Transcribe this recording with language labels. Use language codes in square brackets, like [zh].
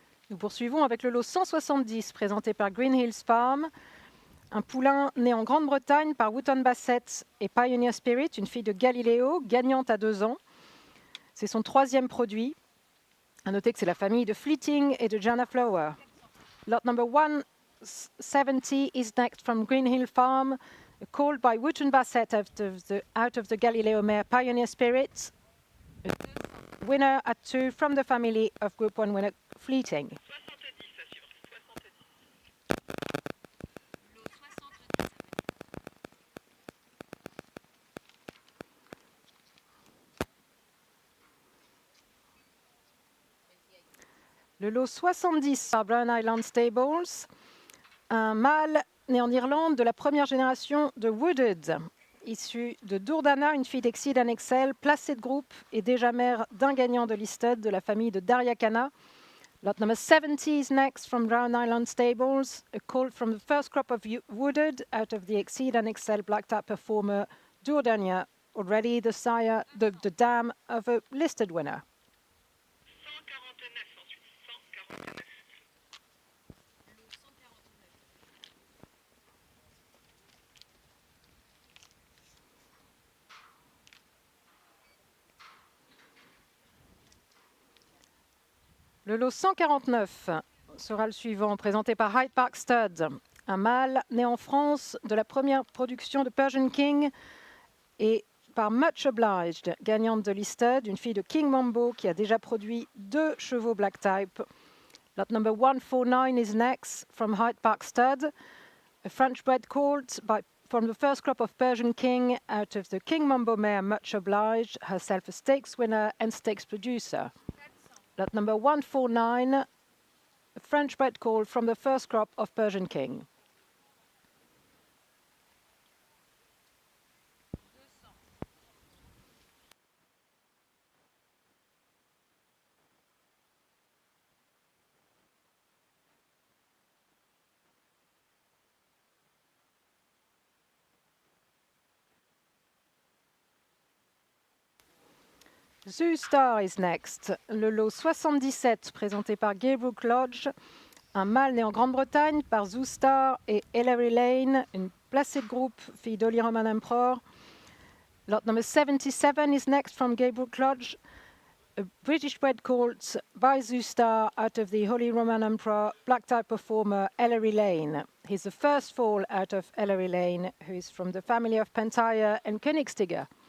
[fr] Nous poursuivons avec le lot 170 présenté par Green Hills Farm, un poulain né en Grande-Bretagne par Wotton Bassett et Pioneer Spirit, une fille de Galileo, gagnante à 2 ans. C'est son 3e produit. À noter que c'est la famille de Fleeting et de Jana Flower. [en] Lot number 170 is next from Green Hill Farm, called by Wotton Bassett out of the Galileo mare Pioneer Spirit. Winner at 2 from the family of Group 1 winner Fleeting. [fr] Le lot 70 par Brown Island Stables, un mâle né en Irlande de la première génération de Wooded, issu de Durdana, une fille d'Exceed and Excel, placée de groupe et déjà mère d'un gagnant de Listed de la famille de Arqana. [en] Lot number 70 is next from Brown Island Stables, a colt from the first crop of Wooded out of the Exceed and Excel black type performer Durdania, already the sire, the dam of a listed winner. [fr] Le lot 149 sera le suivant, présenté par Hyde Park Stud, un mâle né en France de la première production de Persian King et par Much Obliged, gagnante de Listed, une fille de King Mambo qui a déjà produit 2 chevaux Black Type. [en] Lot number 149 is next from Hyde Park Stud, a French-bred colt from the first crop of Persian King out of the King Mambo mare Much Obliged, herself a stakes winner and stakes producer. Lot number 149, a French-bred colt from the first crop of Persian King. Zoo Star is next. [fr] Le lot 77, présenté par Gaybrook Lodge. Un mâle né en Grande-Bretagne par Zoo Star et Ellery Lane, une placée de groupe, fille d'Holy Roman Emperor. [en] Lot number 77 is next from Gaybrook Lodge. A British bred colt by Zoo Star out of the Holy Roman Emperor black type performer Ellery Lane. He's the first foal out of Ellery Lane, who is from the family of Pentire and Königstiger.